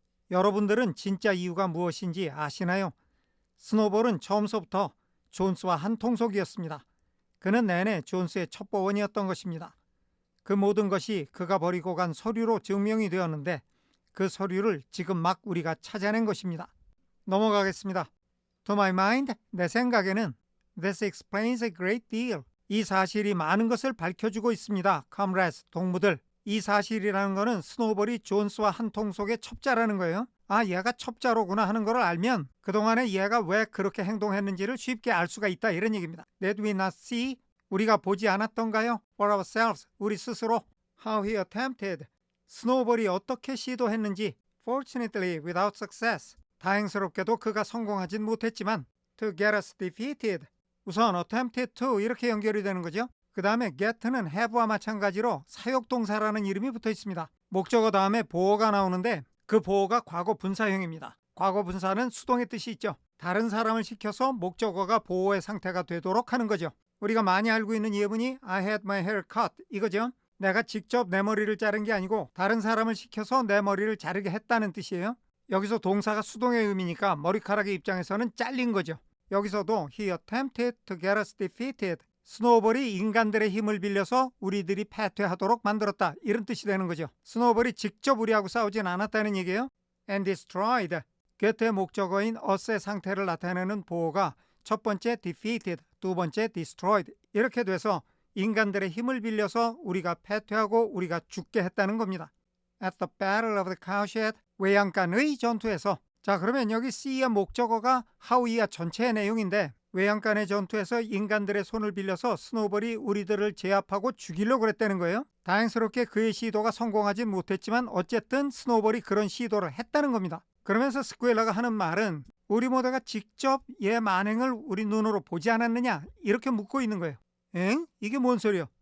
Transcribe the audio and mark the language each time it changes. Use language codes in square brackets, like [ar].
[ko] 여러분들은 진짜 이유가 무엇인지 아시나요? 스노우볼은 처음서부터 존스와 한통속이었습니다. 그는 내내 존스의 첩보원이었던 것입니다. 그 모든 것이 그가 버리고 간 서류로 증명이 되었는데 그 서류를 지금 막 우리가 찾아낸 것입니다. 넘어가겠습니다. [en] To my mind, [ko] 내 생각에는 [en] this explains a great deal. [ko] 이 사실이 많은 것을 밝혀주고 있습니다. comrades, 동무들. 이 사실이라는 것은 스노우볼이 존스와 한통속의 첩자라는 거예요. 아, 얘가 첩자로구나 하는 걸 알면 그동안에 얘가 왜 그렇게 행동했는지를 쉽게 알 수가 있다, 이런 얘기입니다. [en] Did we not see? [ko] 우리가 보지 않았던가요? [en] For ourselves, [ko] 우리 스스로. [en] How he attempted. [ko] 스노우볼이 어떻게 시도했는지. [en] Fortunately, without success. [ko] 다행스럽게도 그가 성공하진 못했지만 [en] to get us defeated. [ko] 우선 attempted to 이렇게 연결이 되는 거죠. 그 다음에 get는 have와 마찬가지로 사역동사라는 이름이 붙어 있습니다. 목적어 다음에 보어가 나오는데 그 보어가 과거 분사형입니다. 과거 분사는 수동의 뜻이 있죠. 다른 사람을 시켜서 목적어가 보어의 상태가 되도록 하는 거죠. 우리가 많이 알고 있는 예문이 [en] I had my hair cut [ko] 이거죠. 내가 직접 내 머리를 자른 게 아니고 다른 사람을 시켜서 내 머리를 자르게 했다는 뜻이에요. 여기서 동사가 수동의 의미니까 머리카락의 입장에서는 잘린 거죠. 여기서도 [en] he attempted to get us defeated. [ko] 스노우볼이 인간들의 힘을 빌려서 우리들이 패퇴하도록 만들었다. 이런 뜻이 되는 거죠. 스노우볼이 직접 우리하고 싸우진 않았다는 얘기예요. [en] And destroyed. [ko] 곁의 목적어인 us의 상태를 나타내는 보어가 첫 번째 defeated, 두 번째 destroyed. 이렇게 돼서 인간들의 힘을 빌려서 우리가 패퇴하고 우리가 죽게 했다는 겁니다. [en] At the Battle of the Cowshed, [ko] 외양간의 전투에서. 자, 그러면 여기 C의 목적어가 하우이아 전체의 내용인데 외양간의 전투에서 인간들의 손을 빌려서 스노우볼이 우리들을 제압하고 죽이려고 그랬다는 거예요. 다행스럽게 그의 시도가 성공하지 못했지만 어쨌든 스노우볼이 그런 시도를 했다는 겁니다. 그러면서 스쿠엘라가 하는 말은 우리 모두가 직접 얘 만행을 우리 눈으로 보지 않았느냐 이렇게 묻고 있는 거예요. 엥? 이게 뭔 소리야?